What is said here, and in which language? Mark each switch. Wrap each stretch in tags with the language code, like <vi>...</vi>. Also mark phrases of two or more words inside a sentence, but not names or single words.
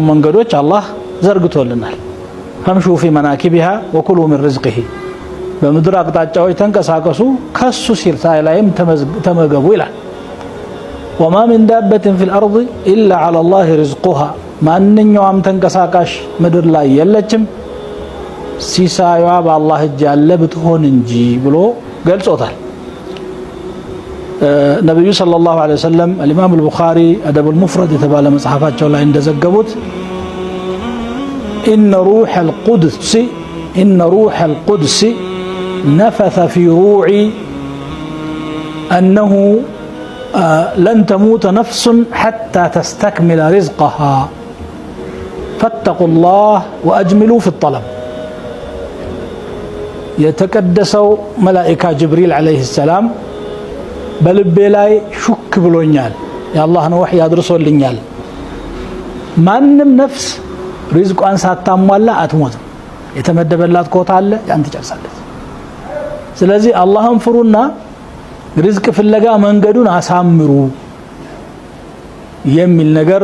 <am>መንገዶች አላህ ዘርግቶልናል።</am> <ar>فامشوا في مناكبها وكلوا من رزقه፣</ar> <am>በምድር አቅጣጫዎች ተንቀሳቀሱ ከሱ ሲሳይ ላይም ተመገቡ ይላል።</am> <ar>وما من دابة في الأرض إلا على الله رزقها፣</ar> <am>ማንኛውም ተንቀሳቃሽ ምድር ላይ የለችም ሲሳዩዋ በአላህ እጅ ያለ ብትሆን እንጂ ብሎ ገልጾታል።</am> <ar>ነብዩ صلى الله عليه وسلم الإمام البخاري أدب المفرد</ar> <am>የተባለ መጽሐፋቸው ላይ እንደዘገቡት</am> <ar>إن روح القدس نفث في روعي أنه لن تموت نفس حتى تستكمل رزقها فاتقوا الله وأجملوا في الطلب.</ar> <am>የተቀደሰው መላእክት ጅብሪል</am> <ar>عليه السلام</ar> <am>በልቤ ላይ ሹክ ብሎኛል፣ የአላህን ወህይ አድርሶልኛል። ማንም ነፍስ ሪዝቋን ሳታሟላ አትሞትም። የተመደበላት ኮታ አለ፣ ያን ትጨርሳለች። ስለዚህ አላህን ፍሩና ሪዝቅ ፍለጋ መንገዱን አሳምሩ የሚል ነገር</am>